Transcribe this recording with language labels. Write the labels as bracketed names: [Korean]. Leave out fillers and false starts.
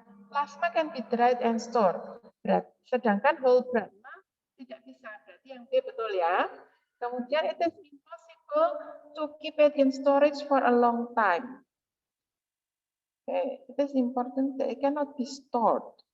[English] Plasma can be dried and stored. [Indonesian] Sedangkan whole plasma tidak bisa. Berarti yang B betul ya. Kemudian [English] it is impossible to keep it in storage for a long time. Okay. It is important that it cannot be stored.